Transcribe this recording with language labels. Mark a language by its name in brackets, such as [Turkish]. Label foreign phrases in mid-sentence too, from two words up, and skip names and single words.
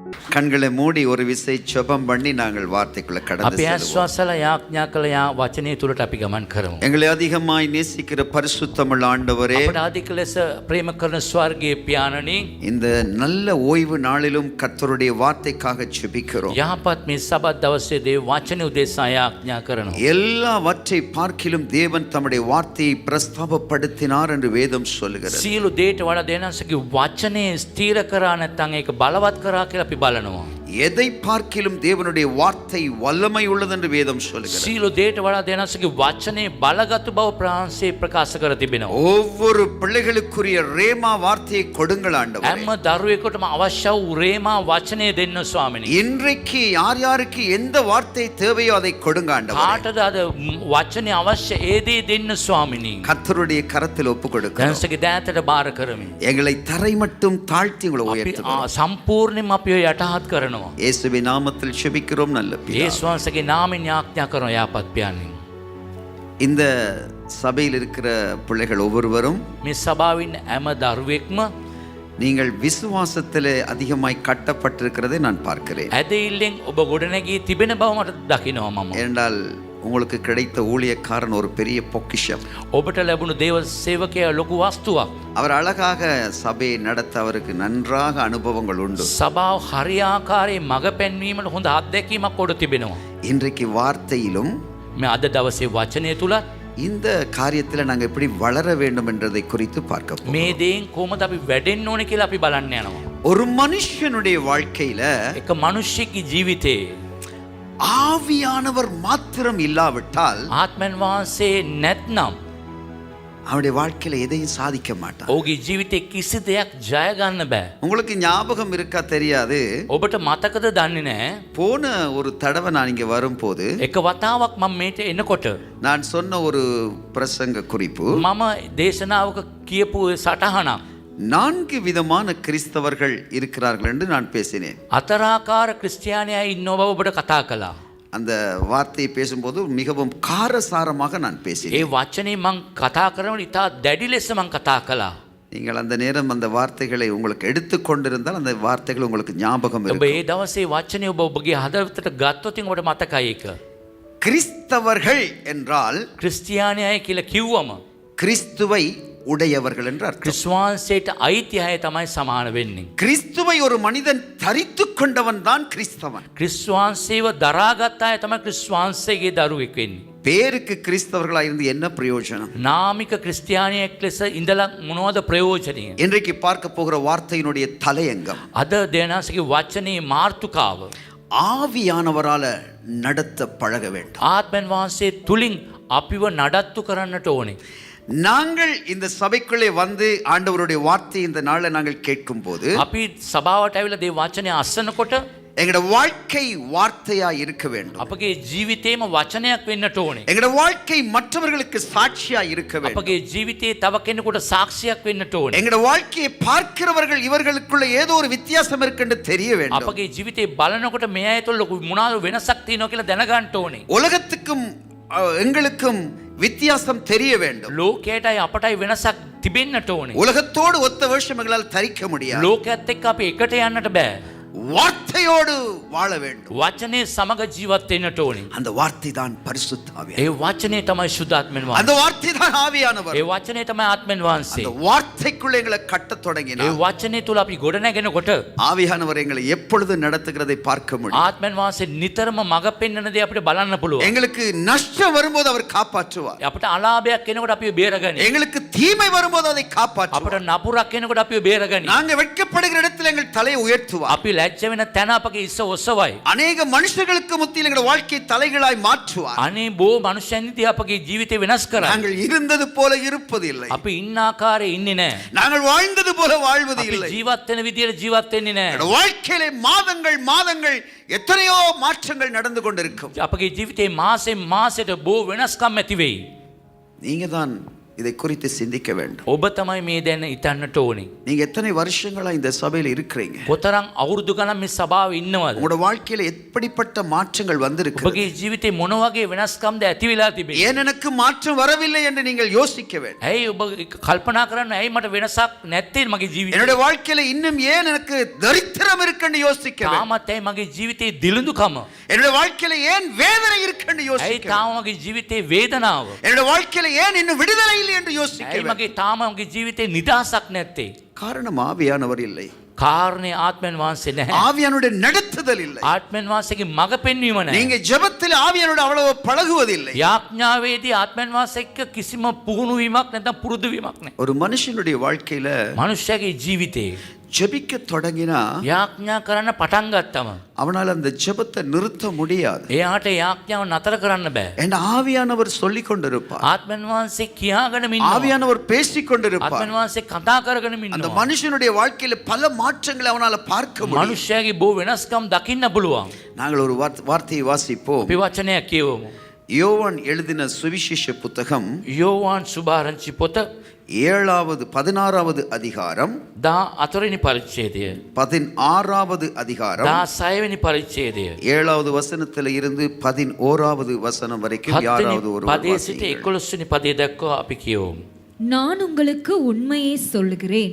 [Tamil] கண்களை மூடி ஒரு விசை ஜெபம் பண்ணி நாங்கள் வார்த்தைக்குள்ள கடந்து [Sinhala] අපි ආස්වාසලා යාඥා කළ වචනේ තුලට අපි ගමන් කරමු. [Tamil] எங்களை அதிகமாய் நேசிக்கிற பரிசுத்தமுள்ள ஆண்டவரே, [Sinhala] අපට අධික ලෙස ප්‍රේම කරන ස්වර්ගීය පියාණනි, [Tamil] இந்த நல்ல ஓய்வு நாளிலும் கர்த்தருடைய வார்த்தைக்காக ஜெபிக்கிறோம். [Sinhala] යහපත් මේ සබත් දවසේ දේව වචනේ උදෙසා යාඥා කරනවා. [Tamil] எல்லாவற்றை பார்க்கிலும் தேவன் தம்முடைய வார்த்தையை பிரஸ்தாபப்படுத்தினார் என்று வேதம் சொல்லுகிறது. [Sinhala] සියලු දේට වඩා දෙනසගේ වචනේ ස්ථීර කරා නැත්නම් ඒක බලවත් කරා කියලා අපි බලනවා. [Tamil] எதை பார்க்கிலும் தேவனுடைய வார்த்தை வல்லமை உள்ளது என்று வேதம் சொல்லுகிறது. [Sinhala] සියලු දේට වඩා දෙනසගේ වචනේ බලගත් බව ප්‍රාංශේ ප්‍රකාශ කර තිබෙනවා. [Tamil] ஒவ்வொரு பிள்ளைகளுக்குரிய ரேமா வார்த்தையை கொடுங்கள் ஆண்டவரே. [Sinhala] හැම දරුවෙකුටම අවශ්‍ය වූ රේමා වචනේ දෙන්න ස්වාමිනේ. [Tamil] இன்றைக்கு யார் யாருக்கு எந்த வார்த்தை தேவையோ அதை கொடுங்க ஆண்டவரே. [Sinhala] කාටද අද වචනේ අවශ්‍ය ඒ දේ දෙන්න ස්වාමිනේ. [Tamil] கர்த்தருடைய கரத்தில் ஒப்பு கொடுக்கிறோம். [Sinhala] දැනසගේ දෑතට බාර කරමි. [Tamil] எங்களை தரை மட்டும் தாழ்த்தி உங்களை [Sinhala] අපි [Tamil] உயர்த்துகிறோம். [Sinhala] සම්පූර්ණයෙන්ම අපි යටහත් කරනවා. [Tamil] இயேசுவின் நாமத்தில் ஜெபிக்கிறோம் நல்ல பிதாவே. [Sinhala] යේසුස් වහන්සේගේ නාමයෙන් යාඥා කරනවා යාපත් පියාණනි. [Tamil] இந்த சபையில் இருக்கிற பிள்ளைகள் ஒவ்வொருவரும் [Sinhala] මේ සභාවින් හැම දරුවෙක්ම [Tamil] நீங்கள் விசுவாசத்திலே அதிகமாய் கட்டப்பட்டிருக்கிறதை நான் பார்க்கிறேன். [Sinhala] ඇදහිල්ලෙන් ඔබ ගොඩනැගී තිබෙන බව මට දකිනවා මම. [Tamil] ஏனென்றால் உங்களுக்கு கிடைத்த ஊழியக்காரன் ஒரு பெரிய பொக்கிஷம். [Sinhala] ඔබට ලැබුණු දේව සේවකයා ලොකු වස්තුවක්. [Tamil] அவர் அழகாக சபையை நடத்த அவருக்கு நன்றாக அனுபவங்கள் உண்டு. [Sinhala] සභාව හරියාකාරයේ මඟ පෙන්වීමට හොඳ අත්දැකීමක් කොට තිබෙනවා. [Tamil] இன்றைக்கு வார்த்தையிலும் [Sinhala] මේ අද දවසේ වචනය තුල [Tamil] இந்த காரியத்தில் நாங்கள் எப்படி வளர வேண்டும் என்றதை குறித்து பார்க்க போகிறோம். [Sinhala] මේ දේෙන් කොහොමද අපි වැඩෙන්න ඕනේ කියලා අපි බලන්න යනවා. [Tamil] ஒரு மனுஷனுடைய வாழ்க்கையில [Sinhala] එක මිනිහෙක්ගේ ජීවිතේ [Tamil] ஆவியானவர் மாத்திரம் இல்லாவிட்டால் [Sinhala] ආත්මයන් වහන්සේ නැත්නම් [Tamil] அவனுடைய வாழ்க்கையில எதையும் சாதிக்க மாட்டான். [Sinhala] ඔහුගේ ජීවිතේ කිසි දෙයක් ජය ගන්න බෑ. [Tamil] உங்களுக்கு ஞாபகம் இருக்கா தெரியாது, [Sinhala] ඔබට මතකද දන්නේ නැහැ. [Tamil] போன ஒரு தடவை நான் இங்க வரும்போது [Sinhala] එක වතාවක් මම මේට එනකොට [Tamil] நான் சொன்ன ஒரு பிரசங்க குறிப்பு, [Sinhala] මම දේශනාවක කියපු සටහනක් [Tamil] 4 விதமான கிறிஸ்தவர்கள் இருக்கிறார்கள் என்று நான் பேசினேன். [Sinhala] අතරාකාර ක්‍රිස්තියානියා ඉන්නව බව ඔබට කතා කළා. [Tamil] அந்த வார்த்தையை பேசும்போது மிகவும் காரசாரமாக நான் [Sinhala] ඒ [Tamil] பேசினேன். [Sinhala] වචනේ මං කතා කරනකොට ඉතා දැඩි ලෙස මං කතා කළා. [Tamil] நீங்கள் அந்த நேரம் அந்த வார்த்தைகளை உங்களுக்கு எடுத்துக்கொண்டிருந்தால் அந்த வார்த்தைகள் உங்களுக்கு ஞாபகம் [Sinhala] ඔබ [Tamil] இருக்கும். [Sinhala] ඒ දවසේ වචනේ ඔබ ඔබගේ හදවතට ගත්තොත් ඔබට මතකයි ඒක. [Tamil] கிறிஸ்தவர்கள் என்றால் [Sinhala] ක්‍රිස්තියානියයි කියලා කිව්වම [Tamil] கிறிஸ்துவை உடையவர்கள் என்று அர்த்தம். [Sinhala] ක්‍රිස්තුවන්සේට අයිති අය තමයි සමාන වෙන්නේ. [Tamil] கிறிஸ்துவை ஒரு மனிதன் தரித்துக் கொண்டவன் தான் கிறிஸ்தவன். [Sinhala] ක්‍රිස්තුවන්සේව දරාගත් අය තමයි ක්‍රිස්තුවන්සේගේ දරුවෙක් වෙන්නේ. [Tamil] பேருக்கு கிறிஸ்தவர்களாக இருந்து என்ன பிரயோஜனம்? [Sinhala] නාමික ක්‍රිස්තියානියෙක් ලෙස ඉඳලා මොනවද ප්‍රයෝජනය? [Tamil] இன்றைக்கு பார்க்க போகிற வார்த்தையினுடைய தலையங்கம் [Sinhala] අද දේනාසගේ වචනේ මාර්තුකාව [Tamil] ஆவியானவரால நடத்த பழக வேண்டும். [Sinhala] ආත්මයන් වහන්සේ තුලින් අපිව නඩත්තු කරන්නට ඕනේ. [Tamil] நாங்கள் இந்த சபைக்குள்ளே வந்து ஆண்டவருடைய வார்த்தை இந்த நாளை நாங்கள் கேட்கும் போது [Sinhala] අපි සභාවට ඇවිල්ලා දේ වචනේ අස්සනකොට [Tamil] எங்களோட வாழ்க்கை வார்த்தையா இருக்க வேண்டும். [Sinhala] අපගේ ජීවිතේම වචනයක් වෙන්නට ඕනේ. [Tamil] எங்களோட வாழ்க்கை மற்றவர்களுக்கு சாட்சியா இருக்க வேண்டும். [Sinhala] අපගේ ජීවිතේ තව කෙනෙකුට සාක්ෂියක් වෙන්නට ඕනේ. [Tamil] எங்களோட வாழ்க்கையை பார்க்கிறவர்கள் இவர்களுக்குள்ள ஏதோ ஒரு வித்தியாசம் இருக்குன்னு தெரிய வேண்டும். [Sinhala] අපගේ ජීවිතේ බලනකොට මේ අය තුළ ලොකු මොනවාද වෙනසක් තියෙනවා කියලා දැනගන්න ඕනේ. [Tamil] உலகத்துக்கும் எங்களுக்கும் வித்தியாசம் தெரிய வேண்டும். [Sinhala] ලෝකයටයි අපටයි වෙනසක් තිබෙන්නට ඕනේ. [Tamil] உலகத்தோடு ஒத்த வேஷம் எங்களால் தரிக்க முடியாது. [Sinhala] ලෝකයේත් එක්ක අපි එකට යන්නට බෑ. [Tamil] வார்த்தையோடு வாழ வேண்டும். [Sinhala] වචනේ සමග ජීවත් වෙන්නට ඕනේ. [Tamil] அந்த வார்த்தை தான் பரிசுத்த ஆவியானவர். [Sinhala] ඒ වචනේ තමයි සුද්ධාත්මෙන් වහන්සේ. [Tamil] அந்த வார்த்தை தான் ஆவியானவர். [Sinhala] ඒ වචනේ තමයි ආත්මෙන් වහන්සේ. [Tamil] அந்த வார்த்தைக்குள்ள எங்களை கட்டத் [Sinhala] ඒ [Tamil] தொடங்கினார். [Sinhala] වචනේ තුල අපි ගොඩ නැගෙනකොට [Tamil] ஆவியானவர் எங்களை எப்பொழுது நடத்துகிறதை பார்க்க முடியும். [Sinhala] ආත්මෙන් වහන්සේ නිතරම මඟ පෙන්වන දේ අපිට බලන්න පුළුවන්. [Tamil] எங்களுக்கு நஷ்டம் வரும்போது அவர் காப்பாற்றுவார். [Sinhala] අපිට අලාභයක් එනකොට අපිව බේරගනි. [Tamil] எங்களுக்கு தீமை வரும்போது அதை [Sinhala] අපිට [Tamil] காப்பாற்றுவார். [Sinhala] නපුරක් එනකොට අපිව බේරගනි. [Tamil] நாங்க வெட்கப்படுகிற இடத்தில் எங்கள் தலையை உயர்த்துவார். [Sinhala] අපි ලැජ්ජ වෙන තැන අපගේ ඉස්ස ඔසවයි. [Tamil] அநேக மனுஷர்களுக்கு மத்தியில் எங்கள் வாழ்க்கையை தலைகளாய் மாற்றுவார். [Sinhala] අනේ බෝ මනුෂ්‍යයන් ඉදිරියේ අපගේ ජීවිතේ වෙනස් කරයි. [Tamil] நாங்கள் இருந்தது போல இருப்பதில்லை. [Sinhala] අපි ඉන්න ආකාරයේ ඉන්නේ නැහැ. [Tamil] நாங்கள் வாழ்ந்தது போல வாழ்வது [Sinhala] අපි [Tamil] இல்லை. [Sinhala] ජීවත් වෙන විදියට ජීවත් වෙන්නේ නැහැ. [Tamil] எங்கள் வாழ்க்கையிலே மாதங்கள் மாதங்கள் எத்தனையோ மாற்றங்கள் நடந்து கொண்டிருக்கும். [Sinhala] අපගේ ජීවිතේ මාසෙන් මාසෙට බෝ වෙනස්කම් ඇති වෙයි. [Tamil] நீங்க தான் இதை குறித்து சிந்திக்க வேண்டும். [Sinhala] ඔබ තමයි මේ දැන ඉතන්නට ඕනේ. [Tamil] நீங்க எத்தனை வருஷங்களா இந்த சபையில் இருக்கிறீங்க? [Sinhala] කොතරම් අවුරුදු ගණන් මේ සභාවේ ඉන්නවද? [Tamil] உங்களோட வாழ்க்கையில எப்படிப்பட்ட மாற்றங்கள் வந்திருக்கு? [Sinhala] ඔබගේ ජීවිතේ මොන වගේ වෙනස්කම්ද ඇති වෙලා තිබෙන්නේ? [Tamil] ஏன் எனக்கு மாற்றம் வரவில்லை என்று நீங்கள் யோசிக்க வேண்டும். [Sinhala] ඇයි ඔබ කල්පනා කරන්න ඇයි මට වෙනසක් නැත්තේ මගේ ජීවිතේ? [Tamil] என்னுடைய வாழ்க்கையில இன்னும் ஏன் எனக்கு தரித்திரம் இருக்குன்னு யோசிக்க வேண்டும். [Sinhala] තාමත් ඇයි මගේ ජීවිතේ දිලිඳුකම? [Tamil] என்னுடைய வாழ்க்கையில ஏன் வேதனை இருக்குன்னு [Sinhala] ඇයි [Tamil] யோசிக்க வேண்டும். [Sinhala] තාම මගේ ජීවිතේ වේදනාව? [Tamil] என்னுடைய வாழ்க்கையில ஏன் இன்னும் விடுதலை இல்லை என்று யோசிக்க [Sinhala] ඇයි [Tamil] வேண்டும். [Sinhala] මගේ තාම මගේ ජීවිතේ නිදහසක් නැත්තේ? [Tamil] காரணம் ஆவியானவர் இல்லை. [Sinhala] කාරණේ ආත්මයන් වහන්සේ නැහැ. [Tamil] ஆவியானுடைய நடத்துதல் இல்லை. [Sinhala] ආත්මයන් වහන්සේගේ මඟ පෙන්වීම නැහැ. [Tamil] நீங்க ஜெபத்தில் ஆவியானோட அவ்வளவு பழகுவதில்லை. [Sinhala] යාඥාවේදී ආත්මයන් වහන්සේ එක්ක කිසිම පුහුණු වීමක් නැත්නම් පුරුදු වීමක් නැහැ. [Tamil] ஒரு மனுஷனுடைய வாழ்க்கையில [Sinhala] මනුෂ්‍යයාගේ ජීවිතේ [Tamil] ஜெபிக்க தொடங்கினா [Sinhala] යාඥා කරන්න පටන් ගත්තම [Tamil] அவனால் அந்த ஜெபத்தை நிறுத்த முடியாது. [Sinhala] එයාට යාඥාව නතර කරන්න බෑ. [Tamil] என் ஆவியானவர் சொல்லிக் கொண்டிருப்பார். [Sinhala] ආත්මයන් වහන්සේ කියාගෙනම ඉන්නවා. [Tamil] ஆவியானவர் பேசிக் கொண்டிருப்பார். [Sinhala] ආත්මයන් වහන්සේ කතා කරගෙනම [Tamil] அந்த [Sinhala] ඉන්නවා. [Tamil] மனுஷனுடைய வாழ்க்கையில பல மாற்றங்களை அவனால பார்க்க முடியும். [Sinhala] මනුෂ්‍යයාගේ බොහෝ වෙනස්කම් දකින්න පුළුවන්. [Tamil] நாங்கள் ஒரு வார்த்தையை வாசிப்போம். [Sinhala] අපි වචනයක් කියවමු. [Tamil] யோவான் எழுதின சுவிசேஷ புத்தகம் [Sinhala] යෝවාන් සුභාරංචි පොත [Tamil] 16வது அதிகாரம் [Sinhala] 14 වෙනි පරිච්ඡේදය [Tamil] 16வது அதிகாரம் [Sinhala] 16 වෙනි පරිච්ඡේදය [Tamil] 7வது வசனத்தில இருந்து 11வது வசனம் வரைக்கும் [Sinhala] 7 [Tamil] யாராவது [Sinhala] වෙනි [Tamil] ஒரு [Sinhala] පදයේ සිට 11 වෙනි පදයේ දක්වා අපි කියවමු. [Tamil] நான் உங்களுக்கு உண்மையை சொல்லுகிறேன்.